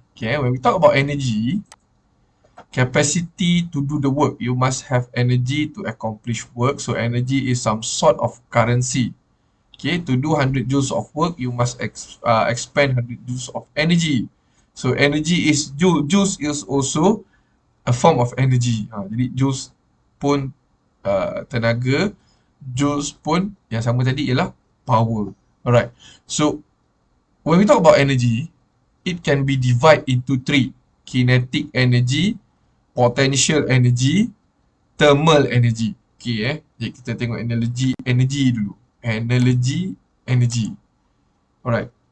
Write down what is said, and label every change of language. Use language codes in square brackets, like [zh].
[en] Okay, when we talk about energy, capacity to do the work, you must have energy to accomplish work. So energy is some sort of currency. Okay, to do 100 joules of work, you must expend 100 joules of energy. So energy is, joules is also a form of energy. [ms] Jadi joules pun tenaga, joules pun yang sama tadi ialah power. [en] Alright, so when we talk about energy, it can be divided into 3. Kinetic energy, potential energy, thermal energy. [ms] Okay, jadi kita tengok energy dulu. Energy. Alright.